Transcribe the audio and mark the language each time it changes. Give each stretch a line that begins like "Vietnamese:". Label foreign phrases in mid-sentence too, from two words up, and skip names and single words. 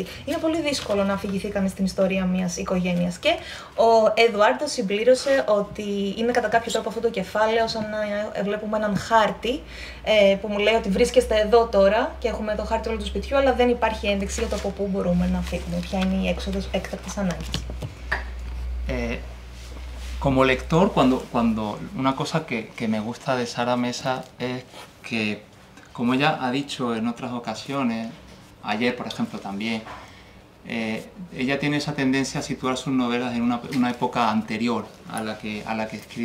Greek: Είναι πολύ δύσκολο να αφηγηθεί κανείς την ιστορία μιας οικογένειας. Και ο Εδουάρντο συμπλήρωσε ότι είναι κατά κάποιο τρόπο αυτό το κεφάλαιο σαν να βλέπουμε έναν χάρτη που μου λέει ότι βρίσκεστε εδώ τώρα και έχουμε το χάρτη όλου του σπιτιού, αλλά δεν υπάρχει ένδειξη για το από πού μπορούμε να φύγουμε, ποια είναι η έξοδος έκτακτης ανάγκης.
Spanish: Como lector, cuando una cosa que me gusta de Sara Mesa es que, como ella ha dicho en otras ocasiones, ayer por ejemplo también, ella tiene esa tendencia a situar sus novelas en una época anterior a la que escribe.